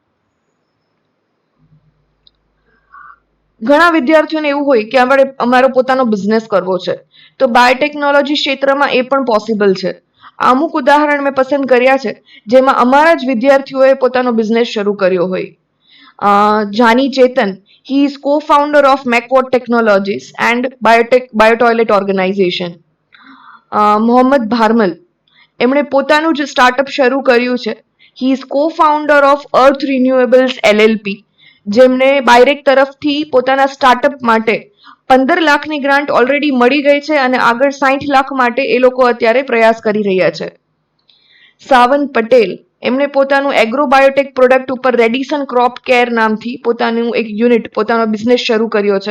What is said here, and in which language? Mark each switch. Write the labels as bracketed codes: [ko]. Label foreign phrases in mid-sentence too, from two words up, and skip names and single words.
[gu] ઘણા વિદ્યાર્થીઓને એવું હોય કે અમારો પોતાનો બિઝનેસ કરવો છે, તો બાયોટેકનોલોજી ક્ષેત્રમાં એ પણ પોસિબલ છે. અમુક ઉદાહરણ મેં પસંદ કર્યા છે જેમાં અમારા જ વિદ્યાર્થીઓએ પોતાનો બિઝનેસ શરૂ કર્યો હોય. [en] જાની ચેતન he is co-founder of Macquarie Technologies and Biotoilet Organization. [gu] મોહમ્મદ ભારમલ એમણે પોતાનું જ સ્ટાર્ટઅપ શરૂ કર્યું છે. [en] he is co-founder of Earth Renewables LLP, [gu] જેમને બાયરેક તરફથી પોતાના સ્ટાર્ટઅપ માટે 15 લાખની ગ્રાન્ટ ઓલરેડી મળી ગઈ છે અને આગળ 60 લાખ માટે એ લોકો અત્યારે પ્રયાસ કરી રહ્યા છે. સાવન પટેલ એમણે પોતાનું એગ્રો બાયોટેક પ્રોડક્ટ ઉપર રેડિસન ક્રોપ કેર નામથી પોતાનું એક યુનિટ, પોતાનો બિઝનેસ શરૂ કર્યો છે.